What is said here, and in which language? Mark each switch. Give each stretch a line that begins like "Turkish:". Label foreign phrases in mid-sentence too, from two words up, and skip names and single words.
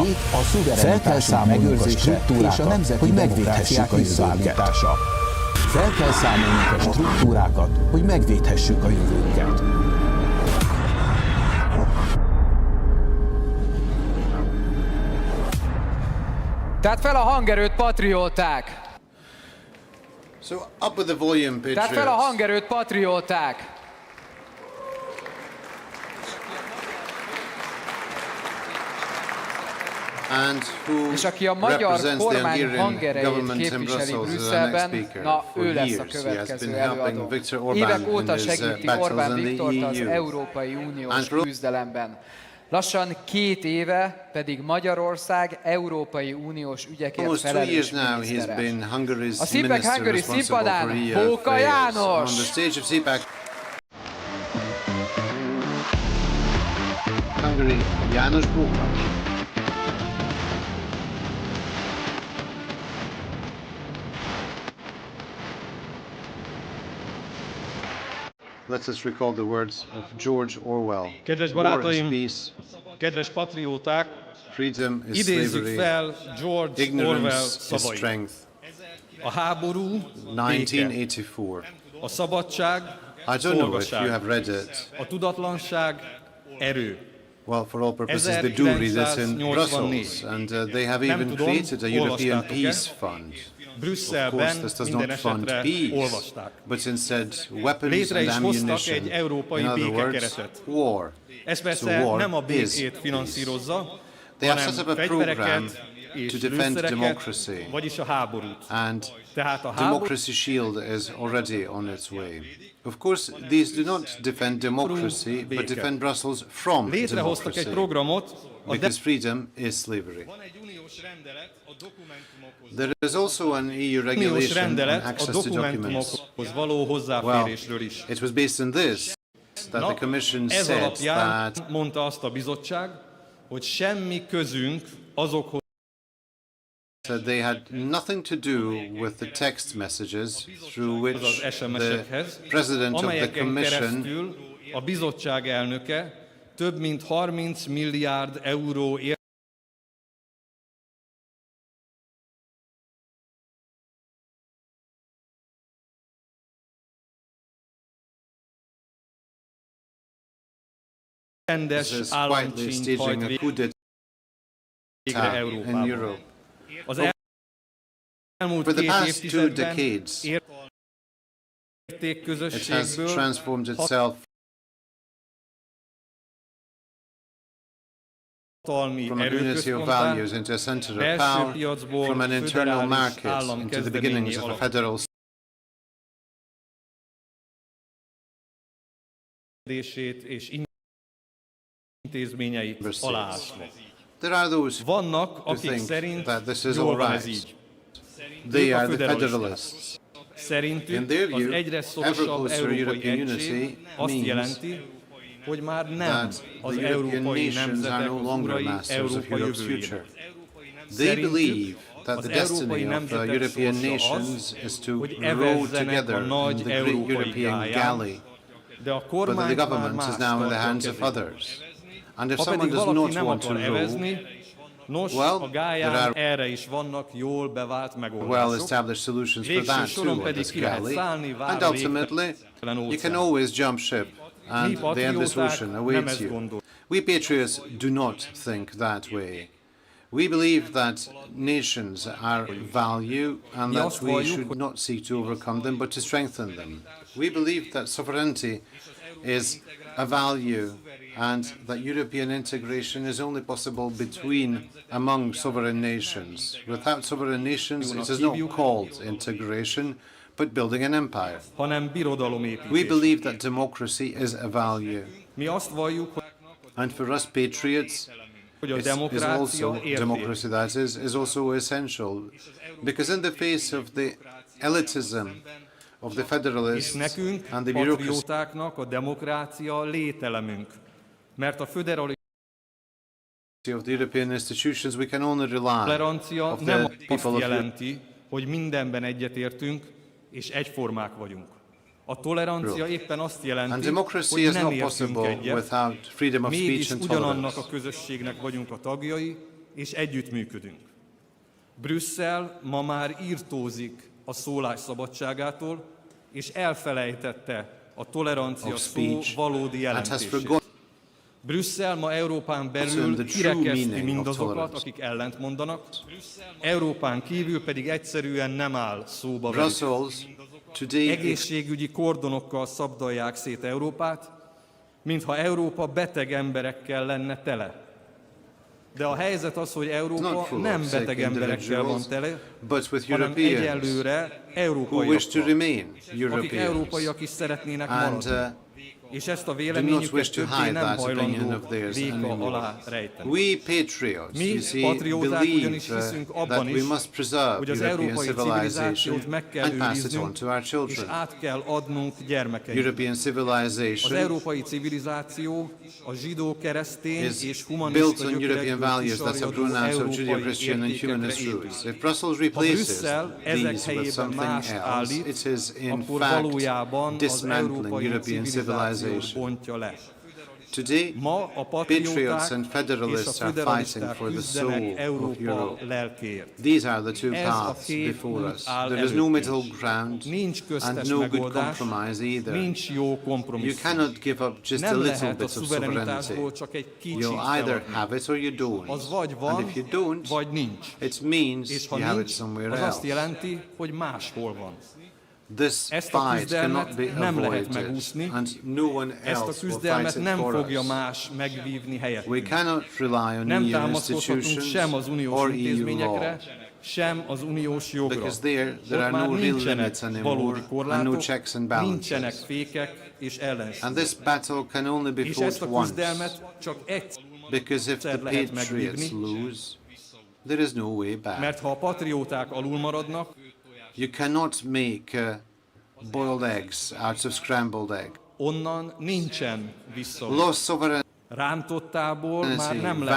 Hungarian: Fel kell számolnunk a struktúrákat, hogy megvédhessük a jövőnket. Fel kell számolnunk a struktúrákat, hogy megvédhessük a jövőnket. Tehát fel a hangerőt, patrióták!
English: So up with the volume, patriots.
Hungarian: Tehát fel a hangerőt, patrióták!
English: And who
Hungarian: És aki a magyar
English: represents the
Hungarian: kormány
English: Hungarian
Hungarian: hangerejét
English: government in
Hungarian: képviseli
English: Brussels is our next
Hungarian: Brüsszelben,
English: speaker.
Hungarian: na
English: For
Hungarian: ő lesz a
English: years he has
Hungarian: következő
English: been helping
Hungarian: előadó.
English: Viktor Orbán
Hungarian: Évek óta
English: in his
Hungarian: segíti
English: battles
Hungarian: Orbán
English: in the
Hungarian: Viktort az
English: EU.
Hungarian: Európai Uniós
English: And
Hungarian: küzdelemben. Lassan 2 éve pedig Magyarország Európai Uniós ügyekért
English: Almost 2
Hungarian: felelős
English: years now he's
Hungarian: minisztere.
English: been Hungary's
Hungarian: A CPAC
English: minister Hungary responsible
Hungarian: színpadán
English: for
Hungarian: Póka
English: affairs.
Hungarian: János!
English: On the stage of CPAC Hungary, János Póka. Let's just recall the words of George Orwell.
Hungarian: Kedves
English: War is
Hungarian: barátaim,
English: peace,
Hungarian: kedves patrióták,
English: freedom is
Hungarian: idézzük
English: slavery,
Hungarian: fel George Orwell
English: ignorance is
Hungarian: szavait.
English: strength.
Hungarian: A háború, béke. 1984. A szabadság,
English: I don't know if you
Hungarian: szolgaság.
English: have read it.
Hungarian: A tudatlanság, erő.
English: Well, for all purposes, they do read it in Brussels, and they have
Hungarian: Nem
English: even
Hungarian: tudom,
English: created a European
Hungarian: olvastátok-e?
English: Peace Fund. Of course,
Hungarian: Brüsszelben
English: this does
Hungarian: minden
English: not fund
Hungarian: esetre
English: peace,
Hungarian: olvasták.
English: but instead weapons
Hungarian: Létre
English: and
Hungarian: is hoztak
English: ammunition.
Hungarian: egy európai
English: In other words,
Hungarian: békekeretet.
English: war.
Hungarian: Ez
English: So
Hungarian: persze
English: war
Hungarian: nem a
English: is
Hungarian: békét
English: peace.
Hungarian: finanszírozza,
English: They have
Hungarian: hanem
English: set up a program
Hungarian: fegyvereket és
English: to defend
Hungarian: lőszereket,
English: democracy.
Hungarian: vagyis a háborút.
English: And
Hungarian: Tehát a háború
English: Democracy Shield is already on its way. Of course, these do not defend democracy, but defend Brussels from
Hungarian: létrehoztak egy
English: democracy,
Hungarian: programot,
English: because freedom is slavery.
Hungarian: van egy uniós rendelet a dokumentumokhoz.
English: There is also an EU
Hungarian: Uniós
English: regulation on
Hungarian: rendelet a
English: access to documents.
Hungarian: dokumentumokhoz való
English: Well,
Hungarian: hozzáférésről is.
English: it was based on this that the Commission
Hungarian: ez
English: said
Hungarian: alapján
English: that
Hungarian: mondta azt a bizottság, hogy semmi közünk azokhoz,
English: they had nothing to do with the text messages through which
Hungarian: az
English: the
Hungarian: SMS-ekhez,
English: President of the
Hungarian: amelyeken
English: Commission
Hungarian: keresztül a bizottság elnöke több mint 30 milliárd euró rendes
English: is quietly
Hungarian: államcsínyt
English: staging
Hungarian: hajt
English: a coup
Hungarian: végre
English: d'etat in
Hungarian: Európában.
English: Europe.
Hungarian: Az elmúlt For the 2
English: past 2
Hungarian: évtizedben
English: decades, it has
Hungarian: értékközösségből
English: transformed itself from a community of values into a center of power, from an internal market into the beginnings of a federal
Hungarian: és intézményeit aláásva.
English: There are those
Hungarian: Vannak,
English: who
Hungarian: akik
English: think
Hungarian: szerint
English: that this is
Hungarian: jól
English: all
Hungarian: van ez
English: right.
Hungarian: így.
English: They
Hungarian: Ők a
English: are the
Hungarian: föderalisták.
English: federalists. In
Hungarian: Szerintük
English: their
Hungarian: az
English: view,
Hungarian: egyre
English: ever
Hungarian: szorosabb
English: closer
Hungarian: európai
English: European
Hungarian: egység
English: unity
Hungarian: azt
English: means
Hungarian: jelenti, hogy már nem
English: that
Hungarian: az
English: the European
Hungarian: európai
English: nations are
Hungarian: nemzetek
English: no
Hungarian: az
English: longer
Hungarian: urai
English: masters of
Hungarian: Európa
English: Europe's
Hungarian: jövőjének.
English: future. They believe that
Hungarian: az
English: the destiny
Hungarian: európai
English: of the
Hungarian: nemzetek
English: European
Hungarian: sorsa
English: nations
Hungarian: az,
English: is to
Hungarian: hogy
English: row
Hungarian: evezzenek
English: together
Hungarian: a
English: in
Hungarian: nagy
English: the great
Hungarian: európai
English: European
Hungarian: gályán,
English: galley,
Hungarian: de a
English: but that
Hungarian: kormány
English: the
Hungarian: már
English: government
Hungarian: más
English: is now in the
Hungarian: tartja a
English: hands of
Hungarian: kezében.
English: others. And if
Hungarian: Ha
English: someone
Hungarian: pedig
English: does
Hungarian: valaki
English: not
Hungarian: nem
English: want to
Hungarian: akar
English: row,
Hungarian: evezni, nos,
English: well,
Hungarian: a gályán
English: there are
Hungarian: erre is vannak jól bevált megoldások.
English: well-established solutions for
Hungarian: Végső
English: that
Hungarian: soron
English: too, on
Hungarian: pedig
English: this
Hungarian: ki lehet
English: galley.
Hungarian: szállni, vár
English: And
Hungarian: a
English: ultimately,
Hungarian: végtelen
English: you can
Hungarian: óceán.
English: always jump ship,
Hungarian: Mi
English: and the endless
Hungarian: patrióták
English: ocean
Hungarian: nem
English: awaits
Hungarian: ezt
English: you.
Hungarian: gondoljuk.
English: We patriots do not think that way. We believe that nations are value and that we should not seek to overcome them, but to strengthen them. We believe that sovereignty is a value and that European integration is only possible among sovereign nations. Without sovereign nations, it is not called integration, but building an empire.
Hungarian: Hanem birodalomépítés.
English: We believe that democracy is a value.
Hungarian: Mi azt valljuk,
English: And for us patriots,
Hungarian: hogy a
English: is
Hungarian: demokrácia
English: also
Hungarian: érték.
English: democracy that is also essential, because in the face of the elitism of the
Hungarian: És
English: federalists
Hungarian: nekünk,
English: and the bureaucracy
Hungarian: patriótáknak a demokrácia lételemünk. Mert a föderalizmus
English: of the European institutions, we can only rely
Hungarian: tolerancia
English: of
Hungarian: nem
English: the
Hungarian: azt
English: people of Europe.
Hungarian: jelenti, hogy mindenben egyetértünk és egyformák vagyunk. A tolerancia éppen azt
English: And
Hungarian: jelenti,
English: democracy
Hungarian: hogy
English: is
Hungarian: nem
English: not
Hungarian: értünk
English: possible
Hungarian: egyet,
English: without freedom of
Hungarian: mégis
English: speech and
Hungarian: ugyanannak
English: tolerance.
Hungarian: a közösségnek vagyunk a tagjai, és együttműködünk. Brüsszel ma már irtózik a szólás szabadságától, és elfelejtette a tolerancia
English: Of
Hungarian: szó
English: speech
Hungarian: valódi
English: and has
Hungarian: jelentését.
English: forgotten
Hungarian: Brüsszel ma Európán belül
English: the true
Hungarian: kirekeszti
English: meaning of
Hungarian: mindazokat,
English: tolerance.
Hungarian: akik ellent mondanak, Európán kívül pedig egyszerűen nem áll szóba velük.
English: Brussels today
Hungarian: Egészségügyi kordonokkal szabdalják szét Európát, mintha Európa beteg emberekkel lenne tele. De a helyzet az, hogy
English: not
Hungarian: Európa
English: full
Hungarian: nem
English: of
Hungarian: beteg
English: sick
Hungarian: emberekkel van
English: individuals,
Hungarian: tele,
English: but with
Hungarian: hanem
English: Europeans
Hungarian: egyelőre
English: who wish to
Hungarian: európaiakkal,
English: remain
Hungarian: akik
English: Europeans
Hungarian: európaiak is szeretnének
English: and
Hungarian: maradni. És ezt a
English: do not
Hungarian: véleményüket
English: wish to
Hungarian: többé
English: hide
Hungarian: nem
English: that opinion
Hungarian: hajlandó
English: of theirs
Hungarian: véka
English: anymore.
Hungarian: alá rejteni.
English: We patriots,
Hungarian: Mi,
English: you see,
Hungarian: patrióták
English: believe
Hungarian: ugyanis hiszünk abban
English: that we
Hungarian: is,
English: must preserve
Hungarian: hogy az
English: European
Hungarian: európai civilizációt
English: civilization
Hungarian: meg kell
English: and pass it on
Hungarian: őriznünk,
English: to our
Hungarian: és
English: children.
Hungarian: át kell adnunk gyermekeinknek.
English: European
Hungarian: Az
English: civilization
Hungarian: európai civilizáció a zsidó-keresztény
English: is
Hungarian: és
English: built
Hungarian: humanista
English: on European
Hungarian: gyökerekből
English: values that have
Hungarian: kisarjadó
English: grown out of
Hungarian: európai
English: Judeo-Christian and
Hungarian: értékekre
English: humanist
Hungarian: épül.
English: roots. If Brussels
Hungarian: Ha
English: replaces
Hungarian: Brüsszel ezek
English: these with
Hungarian: helyében
English: something
Hungarian: mást
English: else,
Hungarian: állít,
English: it is in
Hungarian: akkor
English: fact
Hungarian: valójában az
English: dismantling
Hungarian: európai
English: European
Hungarian: civilizációt
English: civilization.
Hungarian: bontja le.
English: Today,
Hungarian: Ma a
English: patriots
Hungarian: patrióták
English: and
Hungarian: és a
English: federalists are fighting
Hungarian: föderalisták
English: for the soul
Hungarian: küzdenek
English: of
Hungarian: Európa
English: Europe.
Hungarian: lelkéért.
English: These are the two
Hungarian: Ez a
English: paths
Hungarian: két
English: before
Hungarian: út
English: us.
Hungarian: áll
English: There is no middle
Hungarian: előttünk.
English: ground
Hungarian: Nincs
English: and
Hungarian: köztes
English: no good
Hungarian: megoldás,
English: compromise either.
Hungarian: nincs jó
English: You
Hungarian: kompromisszum.
English: cannot give up just a
Hungarian: Nem
English: little
Hungarian: lehet a
English: bit of sovereignty.
Hungarian: szuverenitásból csak egy kicsit
English: You'll either
Hungarian: feladni.
English: have it or you don't.
Hungarian: Az vagy
English: And
Hungarian: van,
English: if you don't,
Hungarian: vagy nincs.
English: it means
Hungarian: És ha
English: you have it
Hungarian: nincs,
English: somewhere
Hungarian: az azt
English: else.
Hungarian: jelenti, hogy máshol van.
English: This
Hungarian: Ezt a
English: fight
Hungarian: küzdelmet
English: cannot be
Hungarian: nem lehet
English: avoided,
Hungarian: megúszni.
English: and no one
Hungarian: Ezt a
English: else will
Hungarian: küzdelmet
English: fight it
Hungarian: nem
English: for
Hungarian: fogja
English: us.
Hungarian: más megvívni
English: We
Hungarian: helyettünk.
English: cannot rely on
Hungarian: Nem
English: EU
Hungarian: támaszkodhatunk
English: institutions
Hungarian: sem az uniós
English: or EU
Hungarian: intézményekre,
English: law,
Hungarian: sem az uniós jogra.
English: because there
Hungarian: Ott
English: are
Hungarian: már
English: no real
Hungarian: nincsenek
English: limits
Hungarian: valódi
English: anymore and no
Hungarian: korlátok,
English: checks and
Hungarian: nincsenek
English: balances.
Hungarian: fékek és
English: And
Hungarian: ellenségek.
English: this battle can only be
Hungarian: És ezt
English: fought
Hungarian: a
English: once,
Hungarian: küzdelmet csak egyszer,
English: because if the
Hungarian: lehet
English: patriots
Hungarian: megvívni.
English: lose, there is no way back.
Hungarian: mert ha a patrióták alul maradnak,
English: You cannot make boiled eggs out of scrambled egg.
Hungarian: onnan nincsen vissza.
English: Lost sovereignty,
Hungarian: Rántottából már nem lehet